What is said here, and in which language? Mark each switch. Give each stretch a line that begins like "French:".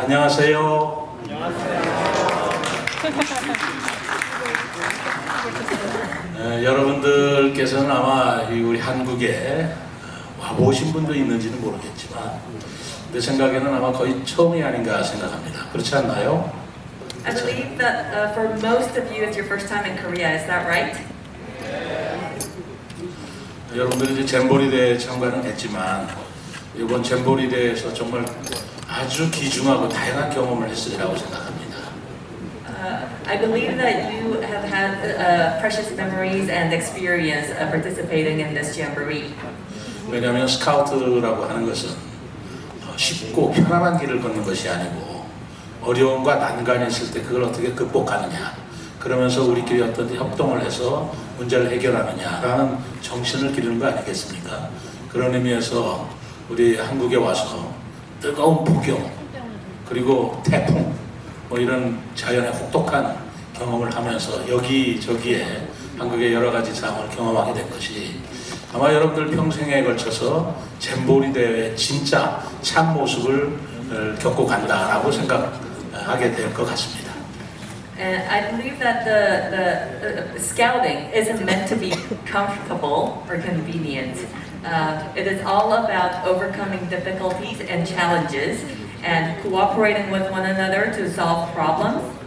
Korean: 안녕하세요. 여러분들께서는 아마 우리 한국에 와보신 분도 있는지는 모르겠지만 내 생각에는 아마 거의 처음이 아닌가 생각합니다. 그렇지 않나요?
English: I believe that for most of you it's your first time in Korea. Is that right?
Korean: 여러분들이 이제 잼버리 대회 참가는 했지만 이번 잼버리 대회에서 정말 아주 귀중하고 다양한 경험을 했으리라고 생각합니다.
English: I believe that you have had precious memories and experience participating in this jamboree.
Korean: 왜냐하면 스카우트라고 하는 것은 쉽고 편안한 길을 걷는 것이 아니고 어려움과 난관이 있을 때 그걸 어떻게 극복하느냐, 그러면서 우리끼리 어떤 협동을 해서 문제를 해결하느냐라는 정신을 기르는 거 아니겠습니까? 그런 의미에서 우리 한국에 와서 뜨거운 폭염 그리고 태풍 뭐 이런 자연의 혹독한 경험을 하면서 여기저기에 한국의 여러 가지 상황을 경험하게 된 것이 아마 여러분들 평생에 걸쳐서 잼버리 대회의 진짜 참 모습을 겪고 간다라고 생각하게 될 것 같습니다.
English: And I believe that the scouting isn't meant to be comfortable or convenient. It is all about overcoming difficulties and challenges and cooperating with one another to solve problems.